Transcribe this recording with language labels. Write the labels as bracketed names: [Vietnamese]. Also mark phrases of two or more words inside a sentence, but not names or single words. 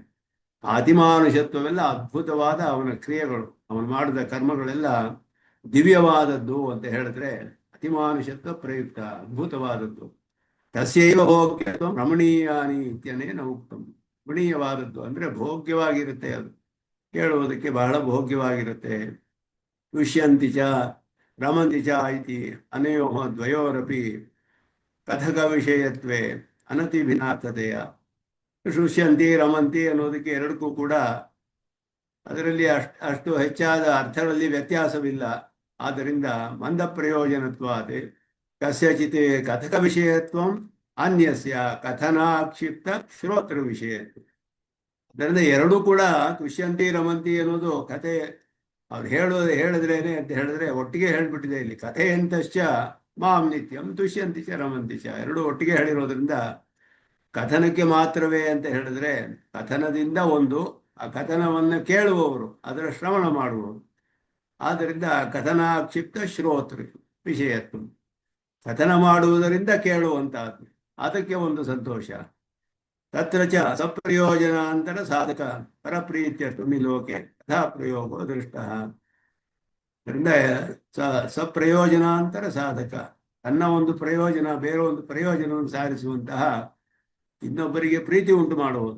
[Kannada] ಆ ಅತಿಮಾನುಷತ್ವವೆಲ್ಲ ಅದ್ಭುತವಾದ ಅವನ ಕ್ರಿಯೆಗಳು, ಅವನು ಮಾಡಿದ ಕರ್ಮಗಳೆಲ್ಲ ದಿವ್ಯವಾದದ್ದು ಅಂತ ಹೇಳಿದ್ರೆ [Sanskrit] ಅತಿಮಾನುಷತ್ವ ಪ್ರಯುಕ್ತ, [Kannada] ಅದ್ಭುತವಾದದ್ದು. [Sanskrit] ತಸ್ಯೈವ ಭೋಗ್ಯತ್ವ ರಮಣೀಯಾನಿ ಇತ್ಯನೇನ ಉಕ್ತಂ. [Kannada] ರಮಣೀಯವಾದದ್ದು ಅಂದ್ರೆ ಭೋಗ್ಯವಾಗಿರುತ್ತೆ, ಅದು ಕೇಳುವುದಕ್ಕೆ ಬಹಳ ಭೋಗ್ಯವಾಗಿರುತ್ತೆ. [Sanskrit] ತುಷ್ಯಂತಿ ಚ ರಮಂತಿ ಚ ಇತಿ ಅನಯೋ ದ್ವಯೋರಪಿ ಕಥಕ ವಿಷಯತ್ವೇ ಅನತಿಭಿನ್ನಾರ್ಥತೆಯ. ಶುಷ್ಯಂತಿ ರಮಂತಿ [Kannada] ಅನ್ನೋದಕ್ಕೆ ಎರಡಕ್ಕೂ ಕೂಡ ಅದರಲ್ಲಿ ಅಷ್ಟು ಹೆಚ್ಚಾದ ಅರ್ಥಗಳಲ್ಲಿ ವ್ಯತ್ಯಾಸವಿಲ್ಲ. [Sanskrit] ಆದ್ದರಿಂದ ಮಂದ ಪ್ರಯೋಜನತ್ವಾತ್ ಕಸ್ಯಚಿತ್ ಕಥಕ ವಿಷಯತ್ವಂ ಅನ್ಯಸ್ಯ ಕಥನಾಕ್ಷಿಪ್ತ ಶ್ರೋತೃ ವಿಷಯತ್ವ. [Kannada] ಅದರಿಂದ ಎರಡೂ ಕೂಡ [Sanskrit] ತುಷ್ಯಂತಿ ರಮಂತಿ [Kannada] ಅನ್ನೋದು ಕಥೆ ಅವ್ರು ಹೇಳಿದ್ರೇನೆ ಅಂತ ಹೇಳಿದ್ರೆ ಒಟ್ಟಿಗೆ ಹೇಳ್ಬಿಟ್ಟಿದೆ ಇಲ್ಲಿ. [Sanskrit] ಕಥೆ ಎಂತಶ್ಚ ಮಾಂ ನಿತ್ಯಂ ತುಷ್ಯಂತಿ ಚ ರಮಂತಿ ಚ, [Kannada] ಎರಡೂ ಒಟ್ಟಿಗೆ ಹೇಳಿರೋದ್ರಿಂದ ಕಥನಕ್ಕೆ ಮಾತ್ರವೇ ಅಂತ ಹೇಳಿದ್ರೆ ಕಥನದಿಂದ ಒಂದು, ಆ ಕಥನವನ್ನ ಕೇಳುವವರು, ಅದರ ಶ್ರವಣ ಮಾಡುವವರು. ಆದ್ದರಿಂದ [Sanskrit] ಕಥನಾಕ್ಷಿಪ್ತ ಶ್ರೋತೃ ವಿಷಯತ್ವ, [Kannada] ಕಥನ ಮಾಡುವುದರಿಂದ ಕೇಳುವಂತಹದ್ದು, ಅದಕ್ಕೆ ಒಂದು ಸಂತೋಷ. [Sanskrit] ತತ್ರ ಚ ಸಪ್ರಯೋಜನಾಂತರ ಸಾಧಕ ಪರಪ್ರೀತ್ಯರ್ಥಮಿ ಲೋಕೆ ಕಥಾ ಪ್ರಯೋಗೋ ದೃಷ್ಟ. [Kannada] ಅದರಿಂದ [Sanskrit] ಸಪ್ರಯೋಜನಾಂತರ ಸಾಧಕ, [Kannada] ತನ್ನ ಒಂದು ಪ್ರಯೋಜನ ಬೇರೆ ಒಂದು ಪ್ರಯೋಜನವನ್ನು ಸಾಧಿಸುವಂತಹ, ಇನ್ನೊಬ್ಬರಿಗೆ ಪ್ರೀತಿ ಉಂಟು ಮಾಡುವುದು.